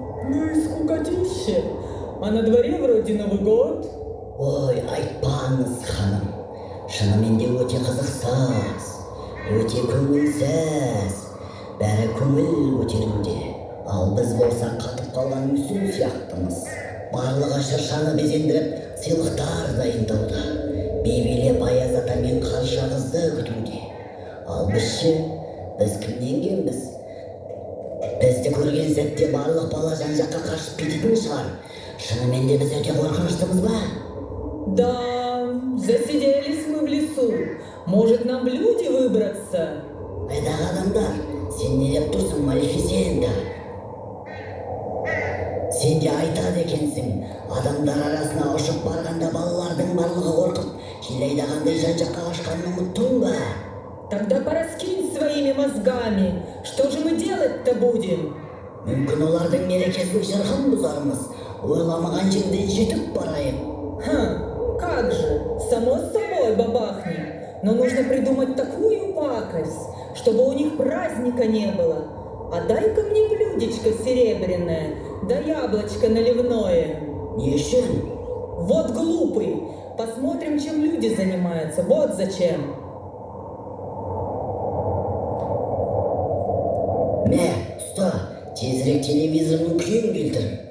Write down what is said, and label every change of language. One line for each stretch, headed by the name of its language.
Russian: Ну и скукотище. А на дворе вроде Новый год.
Kazakh: Ой, айтпаңыз ханым, шынымен де өте қызықсыз, өте көңілсіз, бәрі көңіл көтеруде. Ал біз болсақ қатып қалған мүсін сияқтымыз. Барлығы шыршаны безендіріп, сыйлықтар дайындауда. Би билеп Аяз ата мен Қарша қызды күтуде. Ал бізше, біз кімнен кембіз? Бізді көрген сәтте барлық бала жан-жаққа қашып кететін шығар. Шынымен де біз өте қорқыныштымыз ба?
Russian: Да, засиделись мы в лесу. Может, нам в люди выбраться?
Kazakh: Айдағы адамдар, сен не деп тұрсың, Малефисента? Сен де айтады екенсің, адамдар арасына ұшып барғанда балалардың барлығы қорқып, жел айдағандай жан-жаққа қашқанын ұмыттың ба?
Russian: Тогда пораскинь своими мозгами. Что же мы делать-то будем?
Kazakh: Мүмкін олардың мерекесін шырқын бұзармыз, ойламаған жерден жетіп барайық.
Russian: Как же, само собой бабахнем. Но нужно придумать такую пакость, чтобы у них праздника не было. А дай-ка мне блюдечко серебряное, да яблочко наливное.
Kazakh: Не үшін?
Russian: Вот глупый. Посмотрим, чем люди занимаются. Вот зачем.
Kazakh: Мә, ұста, тезірек телевизорның күйін келтір.